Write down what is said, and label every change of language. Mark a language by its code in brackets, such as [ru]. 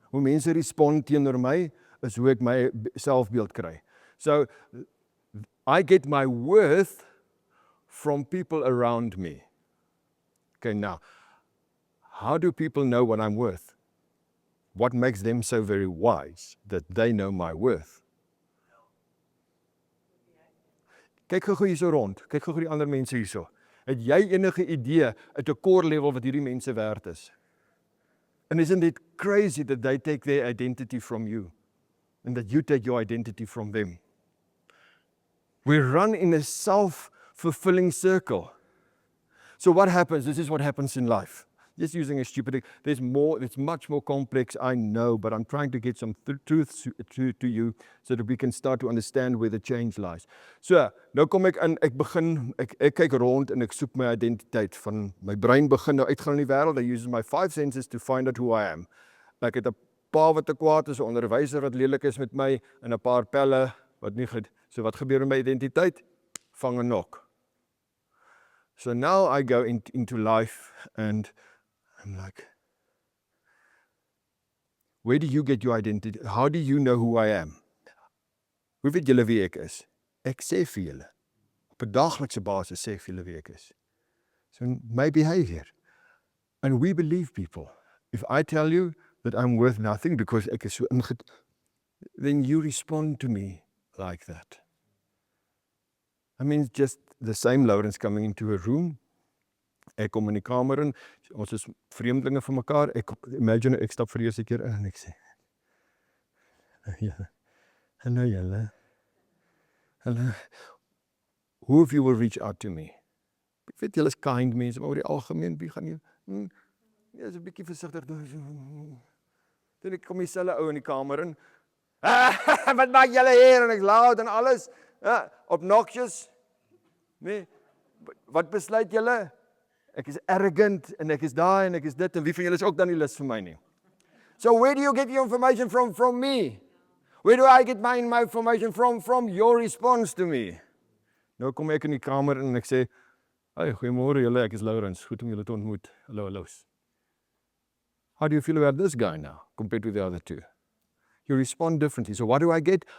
[af] Hoe mense respond teenoor my, is hoe ek my selfbeeld kry. [en] So, I get my worth from people around me. Okay, now, how do people know what I'm worth? What makes them so very wise that they know my worth? [af] Kyk gou hierso rond, kyk gou die ander mense hierso. Het jy enige idee at 'n core level wat hierdie mense werd is? [en] And isn't it crazy that they take their identity from you and that you take your identity from them? We run in a self-fulfilling circle. So what happens? This is what happens in life. Just using a stupid, there's more, it's much more complex, I know, but I'm trying to get some truths to you so that we can start to understand where the change lies. [af] So, nou kom ek in, ek kyk rond en ek soek my identiteit van my brein begin nou uitgaan in die wêreld. [en] I use my 5 senses to find out who I am. [af] Ek het 'n pa wat te kwaad is, 'n onderwyser wat lelik is met my en 'n paar pelle wat nie so wat gebeur met my identiteit? Vang 'n nok. [en] So now I go into life and I'm like, where do you get your identity? How do you know who I am? [af] Hoe weet julle wie ek is? Ek sê vir julle. Op 'n daaglikse basis sê ek vir julle wie ek is. [en] So my behavior. And we believe people. If I tell you that I'm worth nothing because [af] ek is so [en] then you respond to me like that. I mean, it's just the same Lawrence coming into a room. [af] Ek kom in die kamer in, ons is vreemdelinge vir mekaar, imagine ek stap vir die eerste keer in en ek sê, hallo julle, hallo, [en] who of you will reach out to me? [af] Ek weet julle is kind mense, maar oor die algemeen, wie gaan jy, ja, is 'n bietjie versigtig, toen ek kom dieselfde ou in die kamer in, wat maak julle hier, en ek loud en alles, obnoxious, nee, wat besluit julle? Ek is arrogant en ek is daai en ek is dit en wie van julle is ook dan nie lus vir my nie. [en] So where do you get your information from me? Where do I get my information from your response to me? [af] Nou kom ek in die kamer en ek sê, "Hey, goeiemôre julle, ek is Lawrence, goed om julle te ontmoet. Hallo. [en] How do you feel about this guy now compared to the other two?" You respond differently. So what do I get?